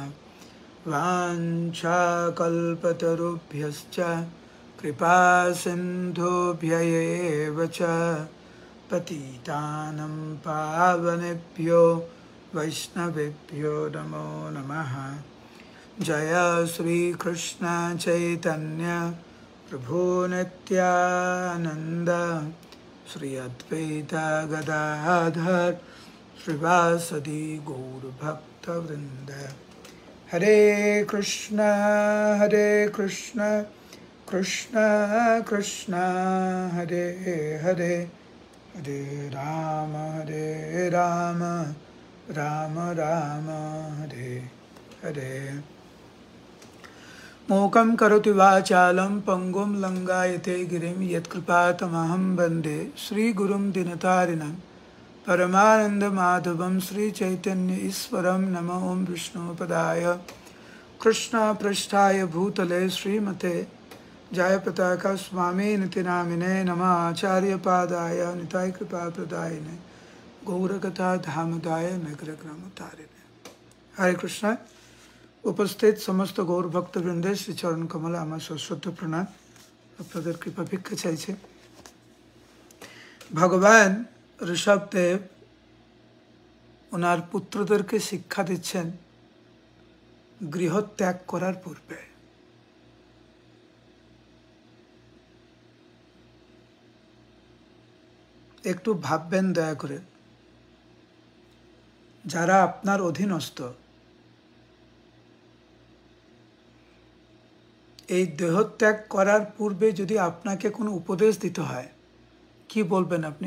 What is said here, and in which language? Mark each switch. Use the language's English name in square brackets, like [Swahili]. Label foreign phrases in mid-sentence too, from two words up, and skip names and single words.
[Sanskrit] वाञ्छाकल्पतरुभ्यश्च कृपा सिन्धुभ्यैव च पतितानं पावनेभ्यो वैष्णवेभ्यो नमो नमः। जय श्री कृष्ण चैतन्य प्रभु नित्यानंद श्री अद्वैत गदाधर श्रीवासदि गौर भक्त वृंद। हरे कृष्ण कृष्ण कृष्ण हरे हरे हरे राम राम राम हरे हरे। मूकं करोति वाचालं पंगुं लंघयते गिरिं यत्कृपातमहं वन्दे श्रीगुरुं दीनतारिणं परमानन्दमाधवं श्रीचैतन्य ईश्वरं। नमो ॐ विष्णुपदाय कृष्णपृष्ठाय भूतले श्रीमते जयपताका स्वामिनिति नामिने। नमः आचार्यपादाय निताय कृपाप्रदायिने गौरकथा धामदाय नगरग्रामतारिणे। [Bangla] হরে কৃষ্ণ। উপস্থিত সমস্ত গৌর ভক্তবৃন্দে শ্রী চরণ কমল আমার সশ্রদ্ধ প্রণাম। আপনাদের কৃপা ভিক্ষা চাইছে। ভগবান ঋষভদেব ওনার পুত্রদেরকে শিক্ষা দিচ্ছেন গৃহত্যাগ করার পূর্বে। একটু ভাববেন দয়া করে, যারা আপনার অধীনস্থ এই দেহত্যাগ করার পূর্বে যদি আপনাকে কোনো উপদেশ দিতে হয় কি বলবেন আপনি?